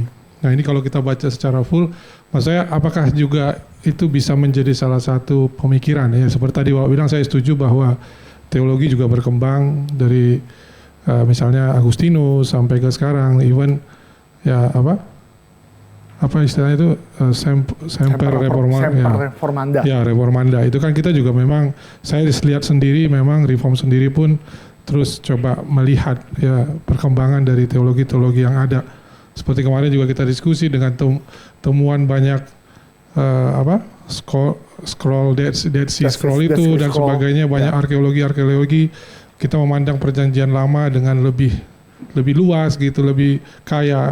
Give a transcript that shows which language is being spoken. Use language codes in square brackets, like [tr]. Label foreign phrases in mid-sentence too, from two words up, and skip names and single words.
[id] Nah ini kalau kita baca secara full, maksudnya apakah juga itu bisa menjadi salah satu pemikiran ya? Seperti tadi Bapak bilang, saya setuju bahwa teologi juga berkembang dari misalnya Agustinus sampai ke sekarang, even ya apa istilahnya itu semper reformanda. Ya reformanda itu kan kita juga memang saya lihat sendiri memang reform sendiri pun terus coba melihat ya perkembangan dari teologi-teologi yang ada. Seperti kemarin juga kita diskusi dengan temuan banyak scroll Dead Sea Scroll itu dan sebagainya, banyak arkeologi kita memandang perjanjian lama dengan lebih luas gitu, lebih kaya.